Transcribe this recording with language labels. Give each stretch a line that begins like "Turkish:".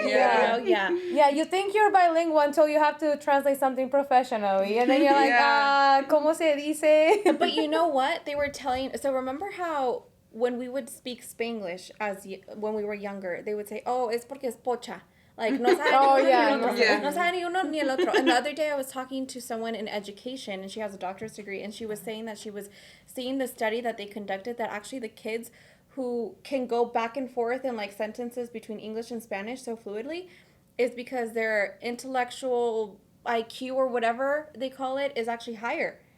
English: yeah. You think you're bilingual until you have to translate something professionally, and then you're like,
Spanish: ¿cómo se dice?
English: But you know what? They were telling. So remember how when we would speak Spanglish when we were younger, they would say, "Oh,
Spanish: es porque es pocha." Like, no sabe ni uno ni el otro. No sabe ni uno ni el otro.
English: And the other day I was talking to someone in education, and she has a doctorate degree, and she was saying that she was seeing the study that they conducted that actually the kids who can go back and forth in, like, sentences between English and Spanish so fluidly is because their intellectual IQ or whatever they call it is actually higher.